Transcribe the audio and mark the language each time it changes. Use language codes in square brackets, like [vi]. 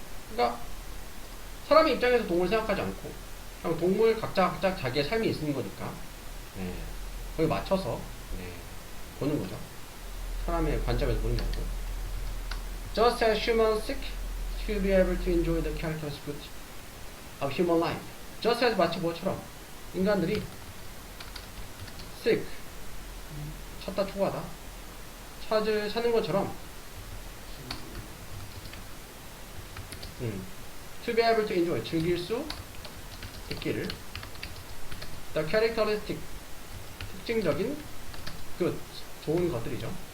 [ko] 그러니까 사람의 입장에서 동물을 생각하지 않고 그냥 동물 각자 자기의 삶이 있는 거니까 네, 거기 맞춰서 네, 보는 거죠. 사람의 관점에서 보는 게 아니고 [en] Just as humans seek to be able to enjoy the characteristics of human life. Just as [ko] 마치 뭐처럼 인간들이 seek 찾다 추구하다 찾는 것처럼 [en] to be able to enjoy [ko] 즐길 수 있기를 [en] the characteristic [ko] 특징적인 good 좋은 것들이죠.